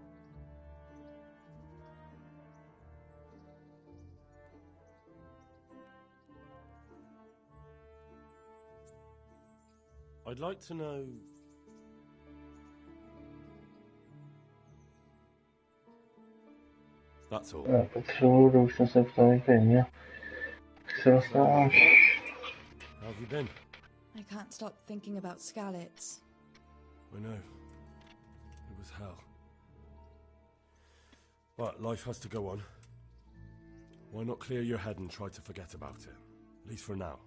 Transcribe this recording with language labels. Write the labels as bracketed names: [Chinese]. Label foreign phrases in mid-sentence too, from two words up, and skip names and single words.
[English] I'd like to know... That's all. [Czech] Potřebuju už jsem se ptal stejně. Se dostáváš. [English] How have you been? I can't stop thinking about Skalitz. I know. It was hell. But life has to go on. Why not clear your head and try to forget about it? At least for now.